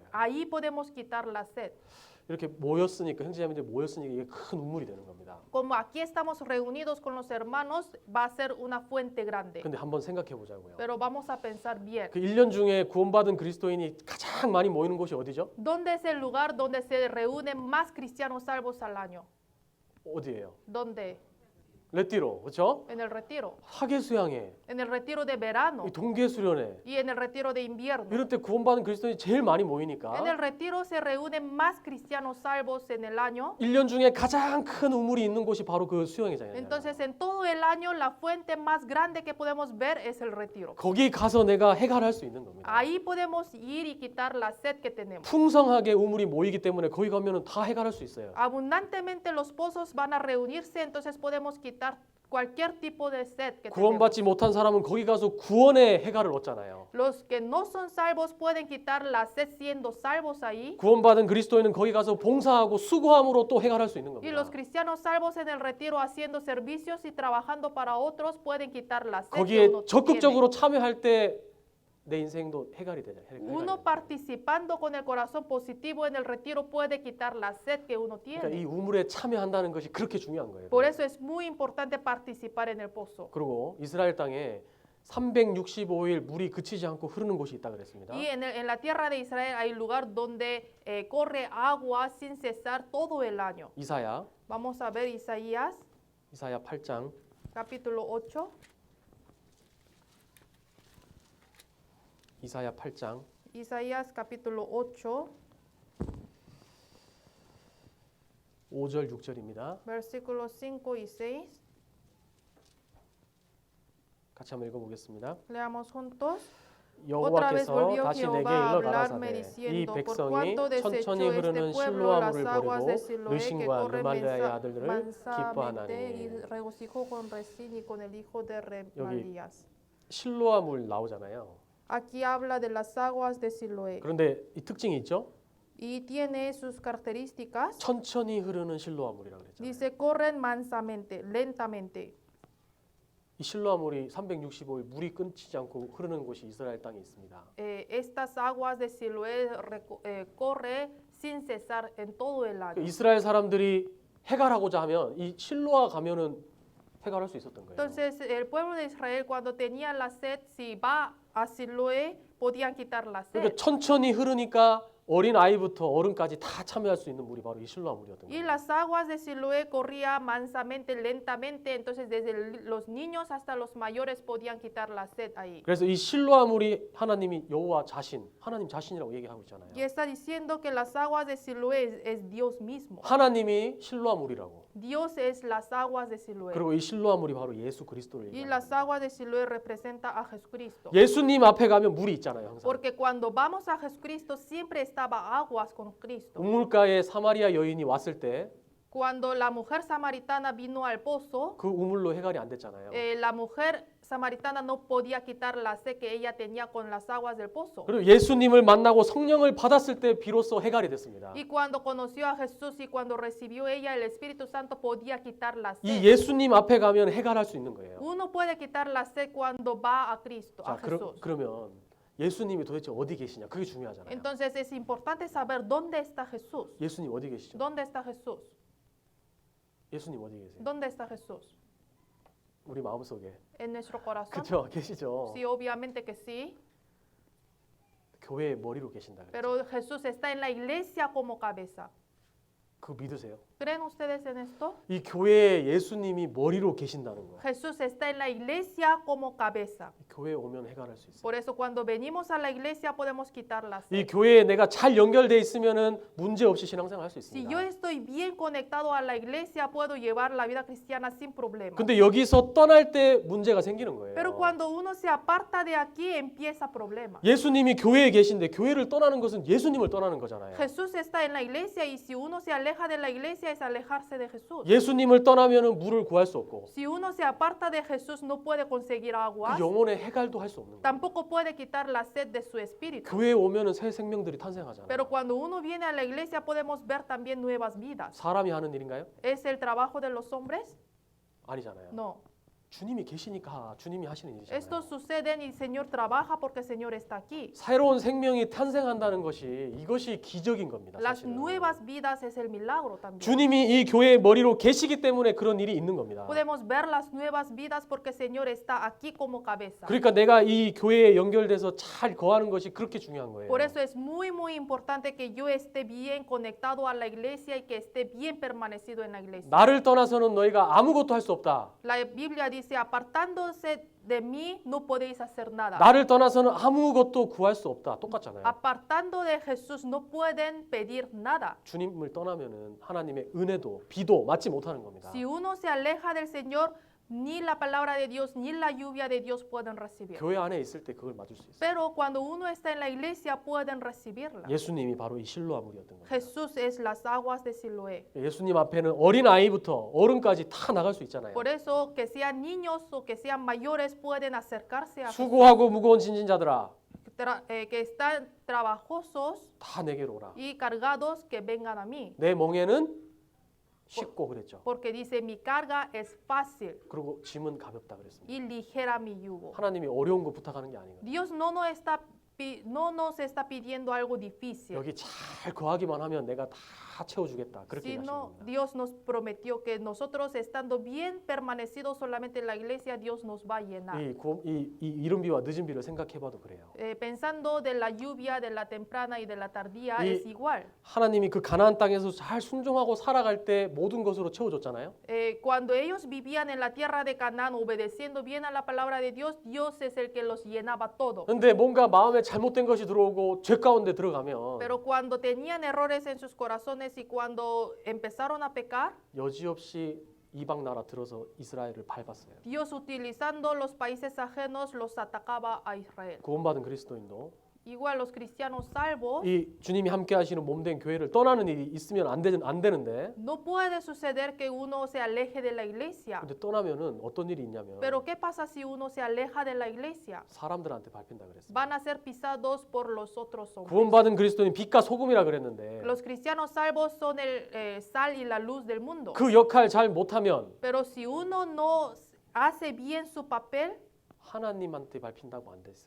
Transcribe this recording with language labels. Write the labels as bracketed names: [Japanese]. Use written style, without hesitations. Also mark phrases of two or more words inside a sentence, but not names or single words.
[Spanish] Ahí podemos quitar la sed. [Korean] 이렇게 모였으니까 형제자매들 모였으니까 이게 큰 우물이 되는 겁니다. [Spanish] Como aquí estamos reunidos con los hermanos, va a ser una fuente grande. [Korean] 근데 한번 생각해 보자고요. [Spanish] Pero vamos a pensar bien. [Korean] 그 1년 중에 구원받은 그리스도인이 가장 많이 모이는 곳이 어디죠? [Spanish] ¿Dónde es el lugar donde se reúnen más cristianos salvos al año? [Korean] 어디예요? [Spanish] ¿Dónde? [Korean] 레띠로, 그렇죠? [Spanish] En el retiro. [Korean] 학예 수양회, [Spanish] En el retiro de verano [Korean] 이 동계 수련회 [Spanish] y en el retiro de invierno. [Korean] 이럴 때 구원받은 그리스도인이 제일 많이 [Spanish] En el [Korean] 모이니까 [Spanish] retiro se reúnen más cristianos salvos en el año. [Korean] 1년 중에 가장 큰 우물이 있는 곳이 바로 그 수영회장이에요. [Spanish] Entonces, en todo el año, la fuente más grande que podemos ver es el retiro. [Korean] 거기 가서 내가 해결할 수 있는 겁니다. [Spanish] Ahí podemos ir y quitar la sed que tenemos. [Korean] 풍성하게 우물이 모이기 때문에 거기 가면은 다 해결할 수 있어요. [Spanish] Abundantemente los pozos van a reunirse, entonces podemos quitar cualquier tipo de sed que tenemos. [Korean] 구원받지 못한 사람은 거기 가서 구원의 해결을 얻잖아요. [Spanish] Los que no son salvos pueden quitar la sed siendo salvos ahí. [Korean] 구원받은 그리스도인은 거기 가서 봉사하고 수고함으로 또 해결할 수 있는 [Spanish] Y [Korean] 겁니다. [Spanish] los cristianos salvos en el retiro haciendo servicios y trabajando para otros pueden quitar la sed que [Korean] 거기에 [Spanish] uno tiene. [Korean] 적극적으로 참여할 때 내 인생도 해결이 되잖아요. [Spanish] Uno participando con el corazón positivo en el retiro puede quitar la sed que uno [Korean] 그러니까 [Spanish] tiene. [Korean] 이 우물에 참여한다는 것이 그렇게 중요한 거예요. [Spanish] Por eso es muy importante participar en el pozo. [Korean] 그리고 이스라엘 땅에 365일 물이 그치지 않고 흐르는 곳이 있다 그랬습니다. [Spanish] Y en la tierra de Israel hay lugar donde corre agua sin cesar todo el año. [Korean] 이사야 [Spanish] Vamos a ver Isaías [Korean] 8장 [Spanish] capítulo 8. [Korean] 이사야 8장 [Spanish] Isaías capítulo 8, [Korean] 5절 6절입니다. [Spanish] versículos 5 y 6. [Korean] 같이 한번 읽어보겠습니다. [Spanish] Leamos juntos. [Korean] 여호와께서 [Spanish] Otra vez volvió [Korean] 다시 내게 [Spanish] Jehová a [Korean] 일러 [Spanish] hablarme [Korean] 가라사대 이 [Spanish] diciendo, por [Korean] 백성이 [Spanish] cuanto desechó [Korean] 천천히 [Spanish] este [Korean] 흐르는 [Spanish] pueblo las [Korean] 실로아물을 [Spanish] aguas de [Korean] 버리고 [Spanish] Siloé que [Korean] 르신과 [Spanish] corren [Korean] 르말리아의 아들들을 [Spanish] mansamente y [Korean] 기뻐하나니. [Spanish] regocijó con Resín y con el hijo de Remalías. [Korean] 실로아물 나오잖아요. [Spanish] Aquí habla de las aguas de Siloé [Korean] 그런데 이 특징이 있죠? [Spanish] y tiene sus características. [Korean] 천천히 흐르는 실로아물이라고 그랬잖아요. [Spanish] Dice, corren mansamente, lentamente. [Korean] 이 실로아물이 365일 물이 끊기지 않고 흐르는 곳이 이스라엘 땅에 있습니다. [Spanish] Estas aguas de Siloé corre sin cesar en todo el año. [Korean] 이스라엘 사람들이 해결하고자 하면 이 실로아 가면은 해결할 수 있었던 거예요. [Spanish] Entonces, el pueblo de Israel cuando tenía la sed, si va a Siloé, podían quitar la sed. [Korean] 그러니까 천천히 흐르니까 어린 아이부터 어른까지 다 참여할 수 있는 물이 바로 이 실로아물이었던 [Spanish] Y [Korean] 거예요. [Spanish] las aguas de Siloé corría mansamente, lentamente, entonces desde los niños hasta los mayores podían quitar la sed ahí. [Korean] 그래서 이 실로아물이 하나님이 여호와 자신, 하나님 자신이라고 얘기하고 있잖아요. [Spanish] Y está diciendo que las aguas de Siloé es Dios mismo. [Korean] 하나님이 실로아물이라고. [Spanish] Dios es las aguas de Siloé. [Korean] 그리고 이 실로아물이 바로 예수 그리스도를 [Spanish] Y [Korean] 얘기하는 [Spanish] las [Korean] 거예요. [Spanish] aguas de Siloé representa a Jesucristo. [Korean] 예수님 앞에 가면 물이 있잖아요, 항상. [Spanish] Porque cuando vamos a Jesucristo siempre estaba aguas con Cristo. [Korean] 우물가에 사마리아 여인이 왔을 때 [Spanish] Cuando la mujer samaritana vino al pozo, [Korean] 그 우물로 해결이 안 됐잖아요. [Spanish] la mujer samaritana no podía quitar la sed que ella tenía con las aguas del pozo. [Korean] 그리고 예수님을 만나고 성령을 받았을 때 비로소 해결이 됐습니다. [Spanish] Y cuando conoció a Jesús y cuando recibió ella el Espíritu Santo podía quitar la [Korean] 이 [Spanish] sed. [Korean] 예수님 앞에 가면 해결할 수 있는 거예요. [Spanish] Uno puede quitar la sed cuando va a Cristo, a [Korean] 자, [Spanish] Jesús. [Korean] 그러면 예수님이 도대체 어디 계시냐? 그게 중요하잖아요. [Spanish] Entonces es importante saber dónde está Jesús. [Korean] 예수님 어디 계시죠? [Spanish] ¿Dónde está Jesús? [Korean] 예수님 어디 계세요? [Spanish] ¿Dónde está Jesús? [Korean] 우리 마음속에. [Spanish] En nuestro corazón. [Korean] 그렇죠? 계시죠. [Spanish] Sí, obviamente que sí. [Korean] 교회의 머리로 계신다 그랬죠. [Spanish] Pero Jesús está en la iglesia como cabeza. [Korean] 그거 믿으세요? [Spanish] ¿Creen ustedes en esto? [Korean] 이 교회에 예수님이 머리로 계신다는 거예요. [Spanish] Jesús está en la iglesia como cabeza. [Korean] 교회에 오면 해결할 수 있어요. [Spanish] Por eso cuando venimos a la iglesia podemos quitar la [Korean] 이 [Spanish] sed. [Korean] 교회에 내가 잘 연결돼 있으면은 문제 없이 신앙생활 할 수 [Spanish] Si [Korean] 있습니다. [Spanish] yo estoy bien conectado a la iglesia, puedo llevar la vida cristiana sin problema. [Korean] 근데 여기서 떠날 때 문제가 생기는 거예요. [Spanish] Pero cuando uno se aparta de aquí, empieza problema. [Korean] 예수님이 교회에 계신데 교회를 떠나는 것은 예수님을 떠나는 거잖아요. [Spanish] Jesús está en la iglesia y si uno se aleja de la iglesia es alejarse de Jesús. [Korean] 예수님을 떠나면은 물을 구할 수 없고 [Spanish] Si uno se aparta de Jesús no puede conseguir agua, [Korean] 그 영혼의 해갈도 할 수 없는 거예요. [Spanish] tampoco puede quitar la sed de su espíritu. [Korean] 교회에 오면은 새 생명들이 탄생하잖아요. [Spanish] Pero cuando uno viene a la iglesia podemos ver también nuevas vidas. [Korean] 사람이 하는 일인가요? [Spanish] ¿Es el trabajo de los hombres? [Korean] 아니잖아요. [Spanish] No. [Korean] 주님이 계시니까 주님이 하시는 [Spanish] Esto [Korean] 일이잖아요. [Spanish] sucede y el Señor trabaja porque el Señor está aquí. [Korean] 새로운 생명이 탄생한다는 것이 이것이 기적인 겁니다. [Spanish] Las [Korean] 사실은. [Spanish] nuevas vidas es el milagro también. [Korean] 주님이 이 교회의 머리로 계시기 때문에 그런 일이 있는 겁니다. [Spanish] Podemos ver las nuevas vidas porque el Señor está aquí como cabeza. [Korean] 그러니까 내가 이 교회에 연결돼서 잘 거하는 것이 그렇게 중요한 거예요. [Spanish] Por eso es muy importante que yo esté bien conectado a la iglesia y que esté bien permanecido en la iglesia. [Korean] 나를 떠나서는 너희가 아무것도 할 수 없다. [Spanish] La Biblia dice, apartándose de mí no podéis hacer nada. [Korean] 나를 떠나서는 아무것도 구할 수 없다. 똑같잖아요. [Spanish] Apartando de Jesús no pueden pedir nada. [Korean] 주님을 떠나면은 하나님의 은혜도 비도 맞지 못하는 겁니다. [Spanish] Si uno se aleja del Señor, ni la palabra de Dios ni la lluvia de Dios pueden recibir. [Korean] 교회 안에 있을 때 그걸 맞을 수 있어요. [Spanish] Pero cuando uno está en la iglesia pueden recibirla. [Korean] 예수님이 바로 이 실로아 물이었던 거예요. [Spanish] Jesús es las aguas de Siloé. [Korean] 예수님 앞에는 어린 아이부터 어른까지 다 나갈 수 있잖아요. [Spanish] Por eso que sean niños o que sean mayores pueden acercarse a [Korean] 수고하고 무거운 진진자들아 [Spanish] que están trabajosos [Korean] 다 내게로 오라. [Spanish] y cargados que vengan a mí. [Korean] 내 멍에는 쉽고 그랬죠. [Spanish] Porque dice mi carga es fácil [Korean] 그리고 짐은 가볍다 그랬습니다. [Spanish] y ligera mi yugo. [Korean] 하나님이 어려운 거 부탁하는 게 아니에요. [Spanish] Dios no nos está pidiendo algo difícil, [Korean] 여기 잘 거하기만 하면 내가 다 채워주겠다. 그렇게 하시는 [Spanish] sino [Korean] 겁니다. [Spanish] Dios nos prometió que nosotros estando bien permanecidos solamente en la iglesia, Dios nos va a llenar. [Korean] 이 이른 비와 늦은 비를 생각해봐도 그래요. [Spanish] Pensando de la lluvia, de la temprana y de la tardía, Y- es igual. [Korean] 하나님이 그 가나안 땅에서 잘 순종하고 살아갈 때 모든 것으로 채워줬잖아요. [Spanish] Cuando ellos vivían en la tierra de Canaán obedeciendo bien a la palabra de Dios, Dios es el que los llenaba todo. [Korean] 근데 뭔가 마음에 잘못된 것이 들어오고 죄 가운데 들어가면 [Spanish] Pero cuando tenían errores en sus corazones y cuando empezaron a pecar, [Korean] 여지없이 이방 나라 들어서 이스라엘을 밟았어요. [Spanish] Dios utilizando los países ajenos los atacaba a Israel. [Korean] 구원받은 그리스도인도 [Spanish] Igual los cristianos salvos, [Korean] 이 주님이 함께 하시는 몸된 교회를 떠나는 일이 있으면 안 되는데 [Spanish] no puede suceder que uno se aleje de la iglesia. [Korean] 근데 떠나면은 어떤 일이 있냐면 [Spanish] Pero ¿qué pasa si uno se aleja de la iglesia? [Korean] 사람들한테 밟힌다 그랬어요. [Spanish] Van a ser pisados por los otros hombres. [Korean] 구원받은 그리스도인 빛과 소금이라 그랬는데 [Spanish] Los cristianos salvos son el sal y la luz del mundo. [Korean] 그 역할 잘 못하면 [Spanish] Pero si uno no hace bien su papel, [Korean] 하나님한테 밟힌다고 안 됐어요.